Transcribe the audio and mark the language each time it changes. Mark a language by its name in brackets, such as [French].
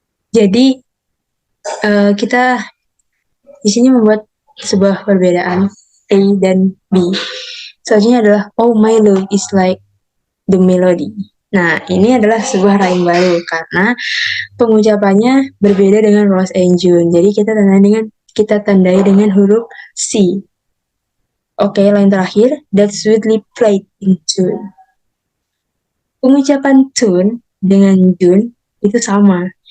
[Indonesian] Jadi kita di sini membuat sebuah perbedaan A dan B. Selanjutnya adalah [English] oh my love is like the melody. [Indonesian] Nah, ini adalah sebuah rhyme baru karena pengucapannya berbeda dengan Rose and June. Jadi kita tandai dengan huruf C. [English] Oke, line terakhir, that's sweetly played in tune. [Indonesian] Pengucapan tune dengan June itu sama.